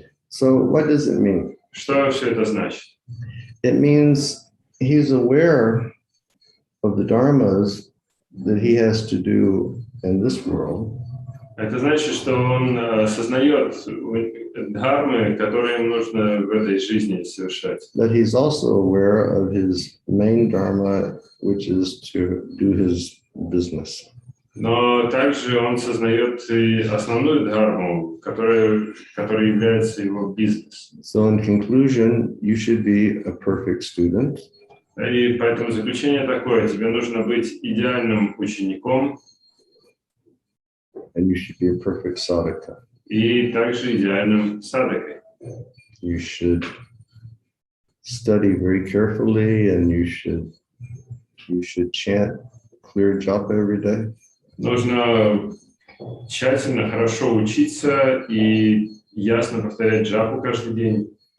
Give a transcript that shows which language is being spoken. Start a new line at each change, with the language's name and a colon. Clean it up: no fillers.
English: So what does it mean?
Russian: Что все это значит?
English: It means he's aware of the dharmas that he has to do in this world.
Russian: Это значит, что он осознает дхармы, которые ему нужно в этой жизни совершать.
English: But he's also aware of his main dharma, which is to do his business.
Russian: Но также он сознает и основную дхарму, которая является его бизнесом.
English: So in conclusion, you should be a perfect student.
Russian: И поэтому заключение такое: тебе нужно быть идеальным учеником.
English: And you should be a perfect sadhaka.
Russian: И также идеальным садхакой.
English: You should study very carefully, and you should chant clear japa every day.
Russian: Нужно тщательно, хорошо учиться и ясно повторять джапу каждый день.